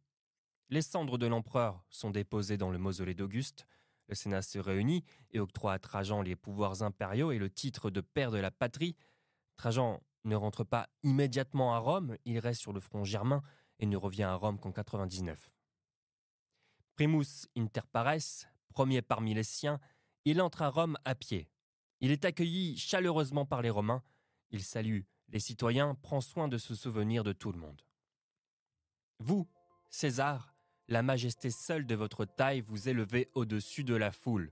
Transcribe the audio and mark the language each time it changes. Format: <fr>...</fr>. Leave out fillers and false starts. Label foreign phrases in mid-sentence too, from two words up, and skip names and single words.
<fr>Les cendres de l'empereur sont déposées dans le mausolée d'Auguste. Le Sénat se réunit et octroie à Trajan les pouvoirs impériaux et le titre de père de la patrie. Trajan ne rentre pas immédiatement à Rome, il reste sur le front germain et ne revient à Rome qu'en 99.</fr> <la>Primus inter pares,</la> <fr>premier parmi les siens, il entre à Rome à pied. Il est accueilli chaleureusement par les Romains, il salue les citoyens, prend soin de se souvenir de tout le monde. Vous, César, la majesté seule de votre taille vous élevez au-dessus de la foule.</fr>